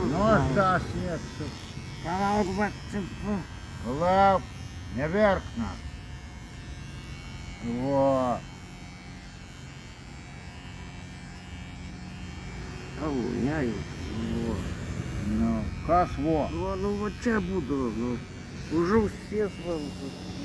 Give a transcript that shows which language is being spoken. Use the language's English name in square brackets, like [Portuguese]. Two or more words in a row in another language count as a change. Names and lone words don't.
[Lithuanian] Nu, aš tą sieksiu. Palauk, va, čia, va. Lauk, neverk, na. Vo. Au, ne, jau. Nu, kas vo. [Russian] Ну, вот čia буду, ну. Уже все